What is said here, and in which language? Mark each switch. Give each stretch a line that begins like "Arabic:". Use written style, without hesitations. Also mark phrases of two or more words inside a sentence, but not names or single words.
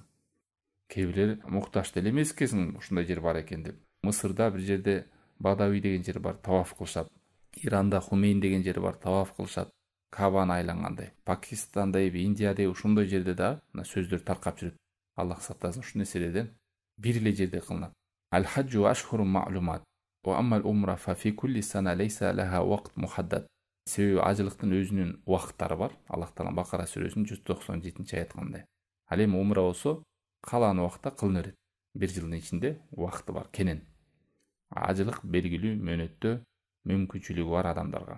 Kyrgyz: Кээ бирлер муктаж деле эмес экенсиң, ушундай жер бар экен деп. Мысырда бир жерде Бадави деген жер бар, таваф кылышат. Иранда Хумейн деген жер бар, таваф кылышат. Кабаны айлангандай. Пакистанда, Индияда ушундай жерде да сөздөр таркап жүрөт. Аллах сактасын ушул нерселерден бир эле жерде кылынат.
Arabic: الحج أشهر معلومات. وأما العمرة ففي كل سنة ليس لها وقت محدد.
Kyrgyz: Себеби ажылыктын өзүнүн убакыттары бар. Аллах Таала Бакара сүрөсүнүн 197-аят кандай. Ал эми умра болсо, калган убакта кылына берет. Бир жылдын ичинде убакыты бар, кенен. Ажылык белгилүү мөөнөттө мүмкүнчүлүгү бар адамдарга.